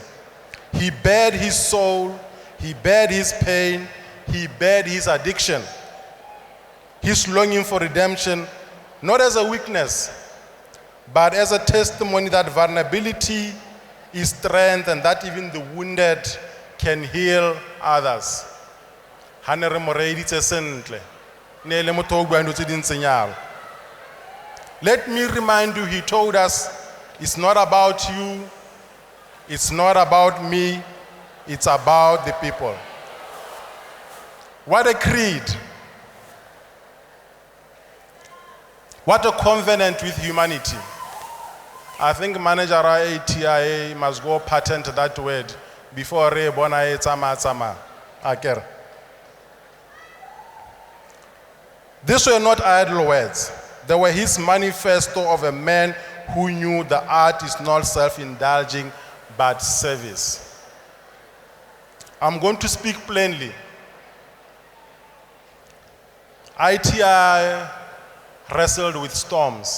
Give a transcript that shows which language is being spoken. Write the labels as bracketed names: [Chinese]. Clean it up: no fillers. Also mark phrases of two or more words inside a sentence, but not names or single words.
[English] He bared his soul, he bared his pain, he bared his addiction, his longing for redemption, not as a weakness, but as a testimony that vulnerability is strength and that even the wounded can heal others. [Tswana] ha ne re mo reeditse sentle ne le motho o buang dilo tse di ntseng jalo. [English] Let me remind you, he told us, it's not about you, it's not about me, it's about the people. What a creed. What a covenant with humanity. I think manager ATI must go patent that word before [Tswana] re bona e tsama akere. [English] These were not idle words. They were his manifesto of a man who knew the art is not self-indulging but service. I'm going to speak plainly. ATI wrestled with storms.